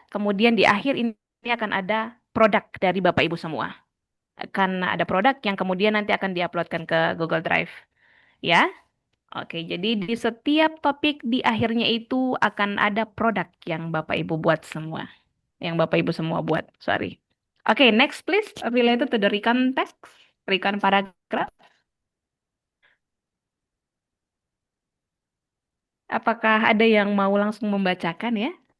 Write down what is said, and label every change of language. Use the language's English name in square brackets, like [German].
[Indonesian] Kemudian di akhir ini akan ada produk dari Bapak Ibu semua. Akan ada produk yang kemudian nanti akan diuploadkan ke Google Drive, ya. Oke, jadi di setiap topik di akhirnya itu akan ada produk yang Bapak Ibu buat semua. Yang Bapak Ibu semua buat, sorry. [English] Oke, next please, related to the recon text, recon paragraph. [Indonesian] Apakah ada yang mau langsung membacakan ya?